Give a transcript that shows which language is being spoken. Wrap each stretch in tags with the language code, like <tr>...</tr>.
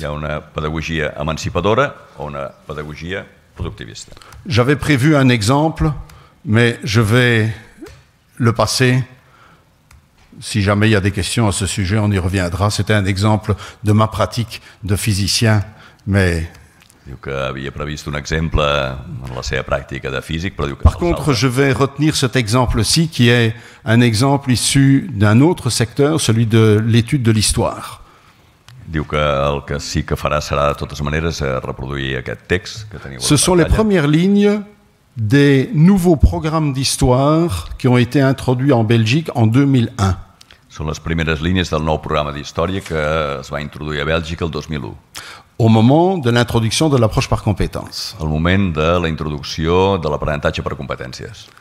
<ca>Hi ha una pedagogia emancipadora o una pedagogia productivista.</ca> <fr>J'avais prévu un exemple, mais je vais le passer. Si jamais il y a des questions à ce sujet, on y reviendra. C'était un exemple de ma pratique de physicien, mais</fr> <ca>Diu que havia previst un exemple en la seva pràctica de físic, però diu que</ca> <fr>par contre, je vais retenir cet exemple-ci qui est un exemple issu d'un autre secteur, celui de l'étude de l'histoire.</fr> <ca>Diu que el que sí que farà serà, de totes maneres, reproduir aquest text que teniu a</ca> <fr>Ce</fr> <ca>la</ca> <fr>sont les</fr> <ca>pantalla.</ca> <fr>premières lignes des nouveaux programmes d'histoire qui ont été introduits en Belgique en 2001.</fr> <ca>Són les primeres línies del nou programa d'història que es va introduir a Bèlgica el 2001,</ca> <fr>Au moment de l'introduction de l'approche par compétence.</fr> <ca>al moment de la introducció de l'aprenentatge per competències.</ca>